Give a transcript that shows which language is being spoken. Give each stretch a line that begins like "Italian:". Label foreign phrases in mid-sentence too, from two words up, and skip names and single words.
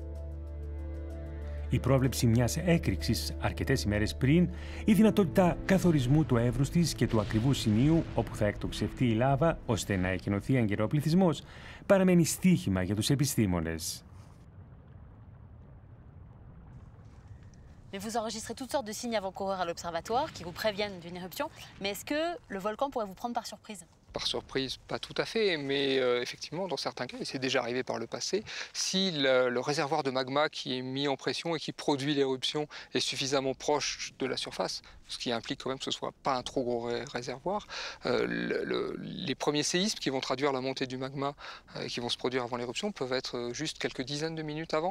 Greek: Η πρόβλεψη μιας έκρηξης αρκετές ημέρες πριν, η δυνατότητα καθορισμού του εύρους της και του ακριβού σημείου όπου θα εκτοξευτεί η λάβα ώστε να εκενωθεί έγκαιρα ο πληθυσμός, παραμένει στοίχημα για τους επιστήμονες.
French: Mais vous enregistrez toutes sortes de signes avant-coureurs à l'observatoire qui vous préviennent d'une éruption. Mais est-ce que le volcan pourrait vous prendre par surprise? Par surprise, pas tout à fait, mais effectivement, dans certains cas, et c'est déjà arrivé par le passé, si le réservoir de magma qui est mis en pression et qui produit l'éruption est suffisamment proche de la surface, ce qui implique quand même que ce ne soit pas un trop gros réservoir, les premiers séismes qui vont traduire la montée du magma qui vont se produire avant l'éruption peuvent être juste quelques dizaines de minutes avant.